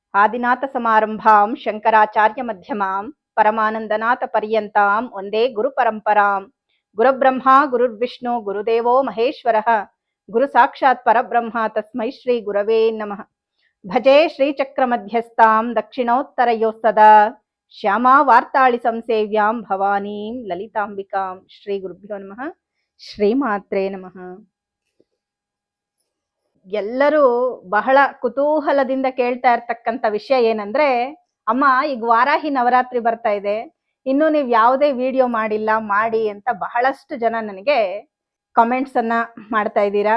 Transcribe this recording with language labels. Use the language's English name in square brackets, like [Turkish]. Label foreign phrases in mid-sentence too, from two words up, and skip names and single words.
[Sanskrit] ಆದಿನಾಥ ಸಮಾರಂಭಾಂ ಶಂಕರಾಚಾರ್ಯ ಮಧ್ಯಮಾಂ ಪರಮಾನಂದನಾಥ ಪರ್ಯಂತಾಂ ಒಂದೇ ಗುರು ಪರಂಪರಾಂ. ಗುರುಬ್ರಹ್ಮ ಗುರುರ್ವಿಷ್ಣು ಗುರುದೇವೋ ಮಹೇಶ್ವರಃ ಗುರು ಸಾಕ್ಷಾತ್ ಪರಬ್ರಹ್ಮ ತಸ್ಮೈ ಶ್ರೀ ಗುರವೇ ನಮಃ. ಭಜೆ ಶ್ರೀಚಕ್ರ ಮಧ್ಯಸ್ಥಾಂ ದಕ್ಷಿಣೋತ್ತರಯೋ ಸದಾ ಶ್ಯಾಮಾ ವಾರ್ತಾಳಿ ಸಂಸೇವ್ಯಾಂ ಭವಾನೀಂ ಲಲಿತಾಂಬಿಕಾಂ. ಶ್ರೀ ಗುರುಭ್ಯೋ ನಮಃ. ಶ್ರೀಮಾತ್ರೇ ನಮಃ. [Kannada] ಎಲ್ಲರೂ ಬಹಳ ಕುತೂಹಲದಿಂದ ಕೇಳ್ತಾ ಇರ್ತಕ್ಕಂಥ ವಿಷಯ ಏನಂದ್ರೆ, ಅಮ್ಮ ಈಗ ವಾರಾಹಿ ನವರಾತ್ರಿ ಬರ್ತಾ ಇದೆ, ಇನ್ನು ನೀವು ಯಾವುದೇ ವಿಡಿಯೋ ಮಾಡಿಲ್ಲ, ಮಾಡಿ ಅಂತ ಬಹಳಷ್ಟು ಜನ ನನಗೆ ಕಾಮೆಂಟ್ಸ್ ಅನ್ನ ಮಾಡ್ತಾ ಇದ್ದೀರಾ.